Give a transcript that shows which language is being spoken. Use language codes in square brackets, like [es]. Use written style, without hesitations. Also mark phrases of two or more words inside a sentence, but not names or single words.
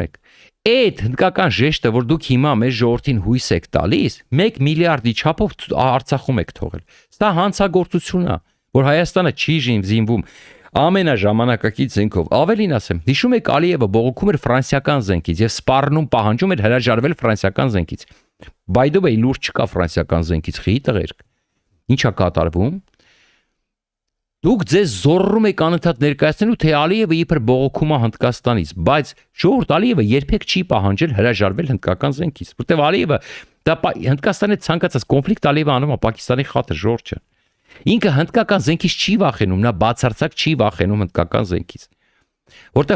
[hy] եք։ Այդ հնդկական ժեշտը, որ դուք հիմա մեր ժողովրդին հույս եք տալիս, 1 միլիարդի չափով Արցախում եք թողել։ Սա հանցագործություն է, որ Հայաստանը չի զինվում ամենաժամանակակից զենքով։ Ավելին ասեմ, հիշում եք Ալիևը բողոքում էր ֆրանսիական զենքից եւ սպառնում պահանջում էր հրաժարվել ֆրանսիական զենքից։ [en] By the way, [hy] լուրջ չկա ֆրանսիական զենքից, խի տղերք։ Ինչա կատարվում։ Դուք ձեզ զորռում եք անընդհատ ներկայացնելու, թե Ալիևը իբր բողոքում է Հնդկաստանից, բայց ժողովուրդ Ալիևը երբեք չի պահանջել հրաժարվել հնդկական զենքից, որտեղ Ալիևը դա Հնդկաստանի ցանկացած կոնֆլիկտ Ալիևը անում է Պակիստանի խաթր ժողովուրդը։ Ինքը հնդկական զենքից չի վախենում, նա բացարձակ չի վախենում հնդկական զենքից։ Որտեղ